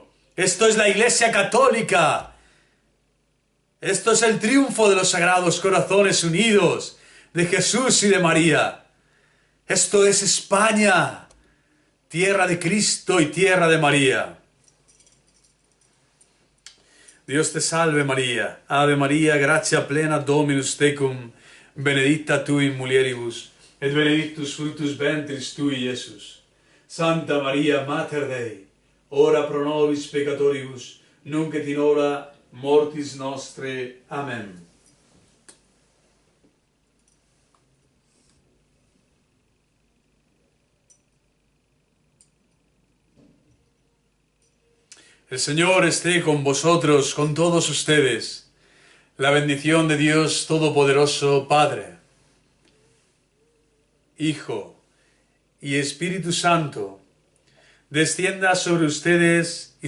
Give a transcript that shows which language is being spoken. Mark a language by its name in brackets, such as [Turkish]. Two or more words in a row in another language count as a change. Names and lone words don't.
[Spanish] Esto es la Iglesia Católica. Esto es el triunfo de los Sagrados Corazones Unidos, de Jesús y de María. Esto es España, tierra de Cristo y tierra de María. Dios te salve María, [Latin] Ave María, gratia plena Dominus tecum, benedicta tu in mulieribus, et benedictus fructus ventris tui, Iesus. Santa María, Mater Dei, ora pro nobis peccatoribus, nunc et in hora mortis nostre. [Spanish] Amén. El Señor esté con vosotros, con todos ustedes. La bendición de Dios Todopoderoso, Padre, Hijo y Espíritu Santo, descienda sobre ustedes y